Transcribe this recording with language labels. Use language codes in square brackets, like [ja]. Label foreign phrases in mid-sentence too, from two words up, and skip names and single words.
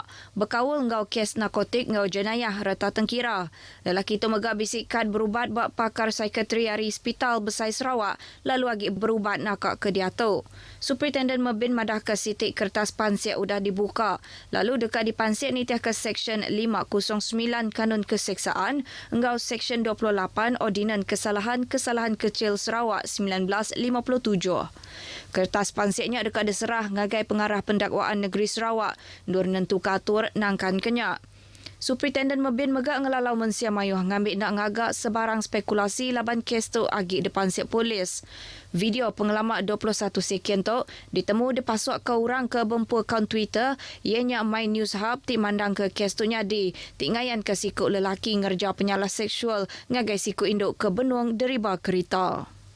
[iba] Berkawal ngau kes narkotik ngau jenayah rata tengkira. Lelaki tu megak bisik kad berubat bak pakar psikiatri hari hospital Besar Sarawak lalu agi berubat nakak ke dia tu. Superintendent Mebin madah ke sitik kertas pansik udah dibuka. Lalu dekat di pansik ni tiah ke Seksyen 509 Kanun Keseksaan engau Seksyen 28 Ordinan Kesalahan Kecil Sarawak 1957. Kertas pansiknya dekat diserah ngagai pengarah pendakwaan negeri Sarawak Nur Nentu Katur nangkan kenyak. Superintendent Mebin megak ngelalau mensia mayuh ngambil nak ngagak sebarang spekulasi laban kes tu agi depan sik polis. Video pengelamak 21 seken tu ditemu dipasuk ke orang ke bempu akaun Twitter ianya My News Hub ti mandang ke kes tu nyadi tingayan ke sikuk lelaki ngerja penyalah seksual ngagai sikuk induk ke benung deriba kereta.